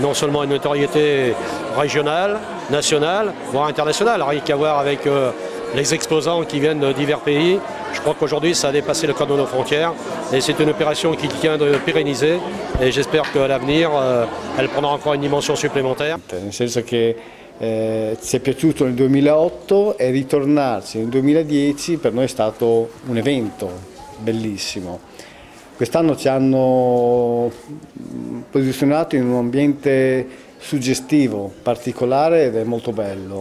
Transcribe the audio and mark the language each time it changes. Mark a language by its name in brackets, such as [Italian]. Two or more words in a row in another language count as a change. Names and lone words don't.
[French] Non seulement une notoriété régionale, nationale, voire internationale, rien qu'à voir avec les exposants qui viennent de divers pays. Je crois qu'aujourd'hui ça a dépassé le cadre de nos frontières et c'est une opération qui tient de pérenniser et j'espère qu'à l'avenir elle prendra encore une dimension supplémentaire. [Italian] Nel senso che ci è piaciuto nel 2008 e ritornarci nel 2010 per noi è stato un evento bellissimo. Quest'anno ci hanno posizionato in un ambiente suggestivo, particolare ed è molto bello.